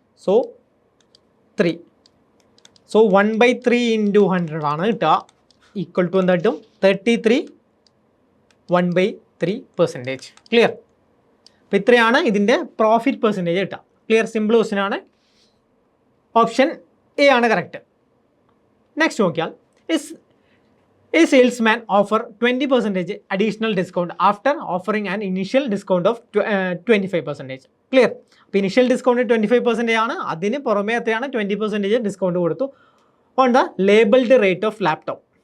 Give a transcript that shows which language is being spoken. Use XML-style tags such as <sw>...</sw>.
<ml>So 3. So 1/3 into 100 ആണ് കിട്ടുക. Equal to എന്താ കിട്ടും?</ml> <en>33 1/3%. Clear?</en> <ml>അപ്പോൾ ഇത്രയാണ് ഇതിൻ്റെ പ്രോഫിറ്റ് പെർസെൻറ്റേജ് കിട്ടുക. ക്ലിയർ? സിമ്പിൾ ക്വസ്റ്റ്യൻ ആണ്. ഓപ്ഷൻ എ ആണ് കറക്റ്റ്.</ml> <en>next</en> <ml>നോക്കിയാൽ,</ml> <en>a salesman offer 20% additional discount after offering an initial discount of 25%.</en> <ml>Clear? അപ്പോൾ ഇനിഷ്യൽ ഡിസ്കൗണ്ട് 25% ആണ്. അതിന് പുറമേ എത്രയാണ്?</ml> <en>20% discount</en> <ml>കൊടുത്തു</ml> <en>On the labelled rate of laptop.</en>